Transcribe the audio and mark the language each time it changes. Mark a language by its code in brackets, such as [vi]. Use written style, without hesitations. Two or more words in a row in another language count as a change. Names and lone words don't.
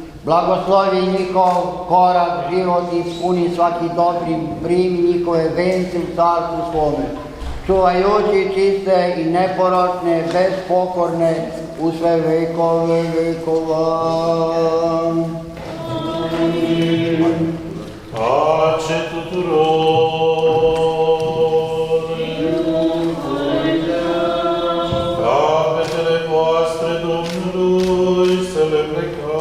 [sr] Blagoslovi njihov korak, život i ispuni svaki dobri, primi njihove vence u carstvu svome, čuvajući čiste i neporočne, bezpokorne u sve vekove vekova. [ro] Pace tuturor, capetele voastre Domnului să le plecați.